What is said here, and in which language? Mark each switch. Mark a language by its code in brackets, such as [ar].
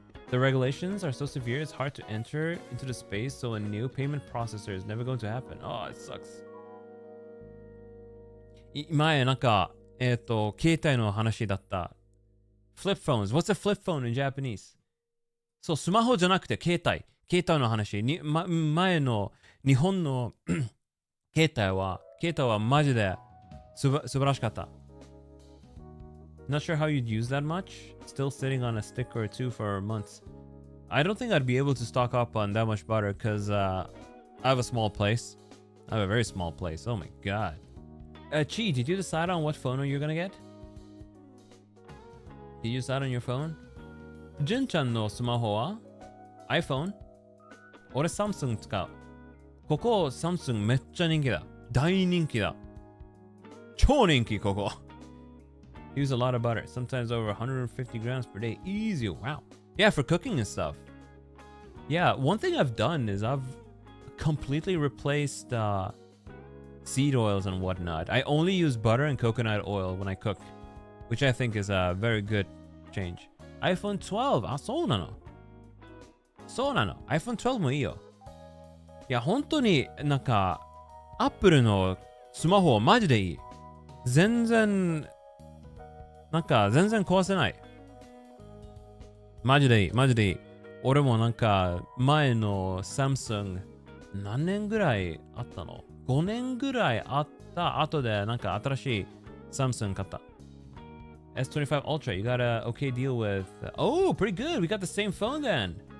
[en] The regulations are so severe, it's hard to enter into the space, so a new payment processor is never going to happen. Oh, it sucks. [ja] 前、なんか、携帯の話だった。 [en] Flip phones. What's a flip phone in Japanese? [ja] そう、スマホじゃなくて携帯の話。前の日本の携帯はマジで素晴らしかった。 [en] Not sure how you'd use that much. Still sitting on a stick or two for months. I don't think I'd be able to stock up on that much butter because I have a small place. I have a very small place. Oh my god. Chi, did you decide on what phone you're gonna get? Did you decide on your phone? [ja] Jun-chanのスマホは iPhone? 俺サムスン使う。ここサムスンめっちゃ人気だ。大人気だ。超人気ここ。 [en] Use a lot of butter, sometimes over 150 grams per day. Easy, wow. Yeah, for cooking and stuff. Yeah, one thing I've done is I've completely replaced seed oils and whatnot. I only use butter and coconut oil when I cook, which I think is a very good change. [ja] iPhone 12. あ、そうなの。 iPhone 12もいいよ。いや、本当になんか、Apple のスマホはマジでいい。全然壊せない。マジでいい。俺もなんか、前のサムスン、何年ぐらいあったの ?5 年ぐらいあった後で、なんか新しいサムスン買った。 [en] S25 Ultra, you got a okay deal with... Oh, pretty good. We got the same phone then.